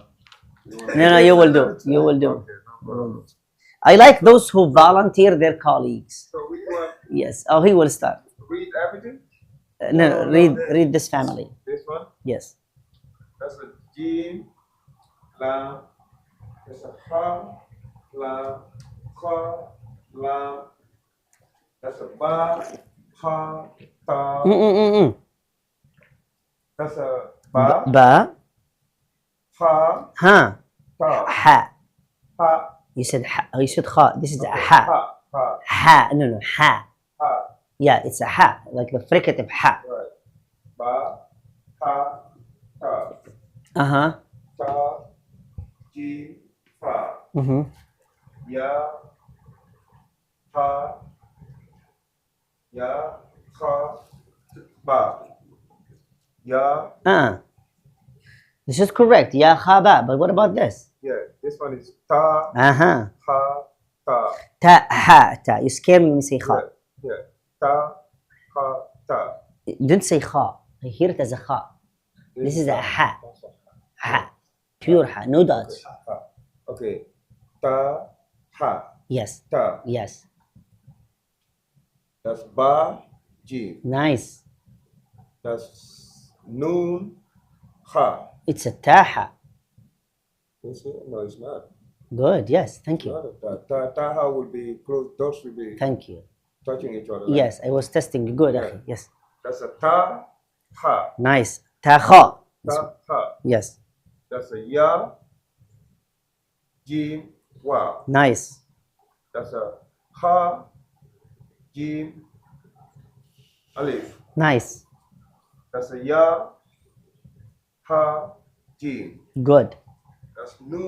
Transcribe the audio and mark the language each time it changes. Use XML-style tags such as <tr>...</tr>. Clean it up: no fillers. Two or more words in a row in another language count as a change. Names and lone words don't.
<en>No, you will do. You will do. Okay, no problem. I like those who volunteer their colleagues. So which one? Yes. Oh, he will start. Read everything? No, read this family. This one? Yes. That's a Jim, Lam. That's a Ha, Lam, Kha, Lam. That's a Ba, Ha, Ta. Mm-mm-mm. That's a Ba, Ba, Ha, ha, Ta. ha. Ha, You said ha. You said kha. This is a ha. Ha, Ha, Ha. No, ha. Ha. Yeah, it's a ha, like the fricative ha. Right. Ba, Ha, Ta. Uh-huh. Ta, Jim, Fa. Mm-hmm. Ya, Ha, Ya, Kha, Ba. Ya, This is correct. Ya kha ba. But what about this? yeah, this one is Ta, Uh-huh. Ha, Ta. Ta ha ta. You scare me when you say Yeah, kha. yeah. Ta, Ha, Ta. Don't say kha. I hear it as a kha. This is a ha. Ha. Pure ha. No dots. Ha. Okay. Ta, Ha, Yes. Ta. Yes. That's Ba, Jim. Nice. That's Noon, Ha. It's a taha. Is it? No, it's not. Good. Yes. Thank you. Not a Ta. Taha will be close. Those will be Thank you. touching each other. Yes. I was testing. Good. Yeah. Akhi. Yes. That's a ta, ha. Nice. تاخا. Ta, ha. Yes. That's a ya, jim, wa. Nice. That's a ha, jim, alif. Nice. That's a ya, ha, jim. Good. That's nun.</en>